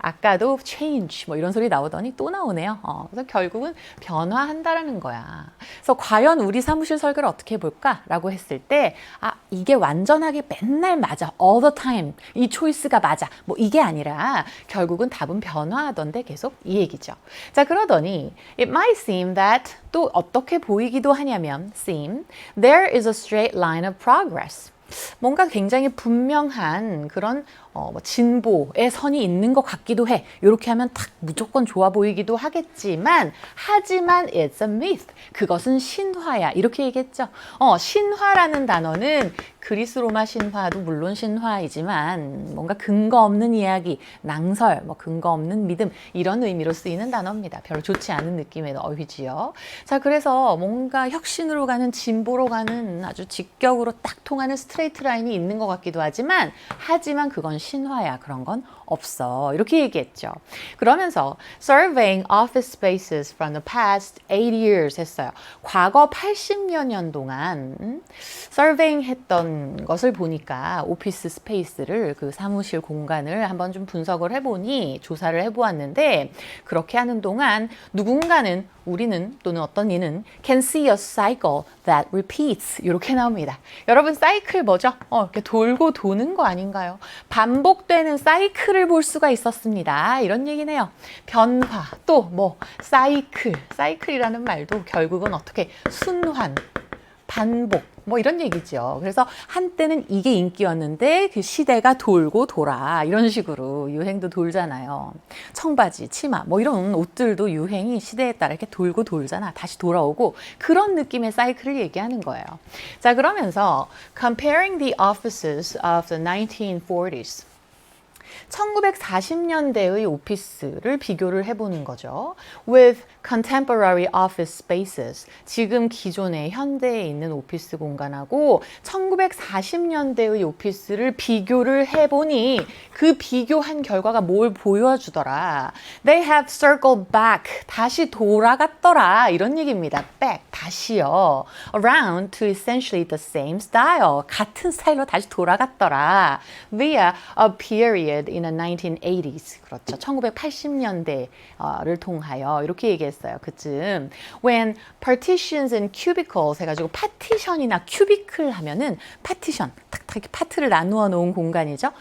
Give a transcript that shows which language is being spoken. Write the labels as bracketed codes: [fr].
[ko] 아까도 change 뭐 이런 소리 나오더니 또 나오네요. 그래서 결국은 변화한다라는 거야. 그래서 과연 우리 사무실 설계를 어떻게 해볼까? 라고 했을 때 이게 완전하게 맨날 맞아. [en] all the time. [ko] 이 초이스가 맞아. 뭐 이게 아니라 결국은 답은 변화하던데 계속 이 얘기죠. 자, 그러더니 [en] it might seem that [ko] 또 어떻게 보이기도 하냐면 [en] seem there is a straight line of progress. [ko] 뭔가 굉장히 분명한 그런 진보의 선이 있는 것 같기도 해. 이렇게 하면 딱 무조건 좋아 보이기도 하겠지만 하지만 [en] it's a myth. [ko] 그것은 신화야. 이렇게 얘기했죠. 신화라는 단어는 그리스 로마 신화도 물론 신화이지만 뭔가 근거 없는 이야기, 낭설, 뭐 근거 없는 믿음 이런 의미로 쓰이는 단어입니다. 별로 좋지 않은 느낌의 어휘지요. 자, 그래서 뭔가 혁신으로 가는 진보로 가는 아주 직격으로 딱 통하는 스트레이트 라인이 있는 것 같기도 하지만 하지만 신화야. 그런 건 없어. 이렇게 얘기했죠. 그러면서 [en] surveying office spaces from the past 8 years [ko] 했어요. 과거 80여 년 동안 surveying 했던 것을 보니까 오피스 스페이스를 그 사무실 공간을 한번 좀 분석을 해보니 조사를 해보았는데 그렇게 하는 동안 누군가는 우리는 또는 어떤 이는 [en] can see a cycle that repeats [ko] 이렇게 나옵니다. 여러분 사이클 뭐죠? 이렇게 돌고 도는 거 아닌가요? 반복되는 사이클을 볼 수가 있었습니다. 이런 얘기네요. 변화 또 뭐 사이클이라는 말도 결국은 어떻게 순환 반복 뭐 이런 얘기죠. 그래서 한때는 이게 인기였는데 그 시대가 돌고 돌아 이런 식으로 유행도 돌잖아요. 청바지, 치마 뭐 이런 옷들도 유행이 시대에 따라 이렇게 돌고 돌잖아. 다시 돌아오고 그런 느낌의 사이클을 얘기하는 거예요. 자, 그러면서 [en] comparing the offices of the 1940s [ko] 1940년대의 오피스를 비교를 해보는 거죠. [en] With contemporary office spaces. [ko] 지금 기존의 현대에 있는 오피스 공간하고 1940년대의 오피스를 비교를 해보니 그 비교한 결과가 뭘 보여주더라. [en] They have circled back. [ko] 다시 돌아갔더라. 이런 얘기입니다. back. 다시요. [en] Around to essentially the same style. [ko] 같은 스타일로 다시 돌아갔더라. [en] Via a period in the 1980s. [ko] 그렇죠. 1980년대를 통하여 이렇게 얘기했어요. 그쯤 [en] when partitions and cubicles [ko] 해가지고 파티션이나 큐비클 하면은 파티션 탁탁 이렇게 파트를 나누어 놓은 공간이죠.